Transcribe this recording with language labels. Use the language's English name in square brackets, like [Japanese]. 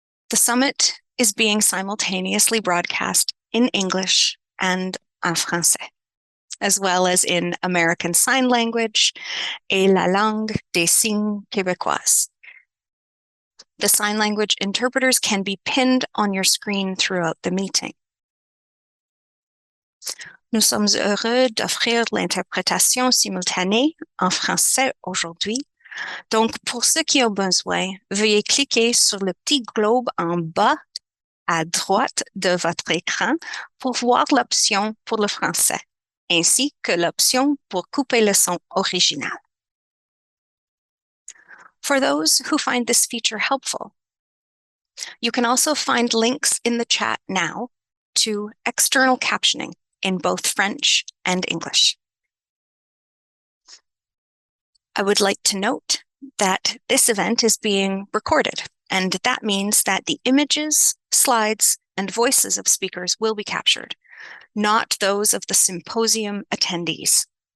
[English] The summit is being simultaneously broadcast in English and en français, as well as in American Sign Language [French] et la langue des signes québécoise. [English] The sign language interpreters can be pinned on your screen throughout the meeting. [French] Nous sommes heureux d'offrir l'interprétation simultanée en français aujourd'hui. Donc, pour ceux qui ont besoin, veuillez cliquer sur le petit globe en bas à droite de votre écran pour voir l'option pour le français, ainsi que l'option pour couper le son original. [English] For those who find this feature helpful, you can also find links in the chat now to external captioning in both French and English. I would like to note that this event is being recorded, and that means that the images, slides, and voices of speakers will be captured, not those of the symposium attendees.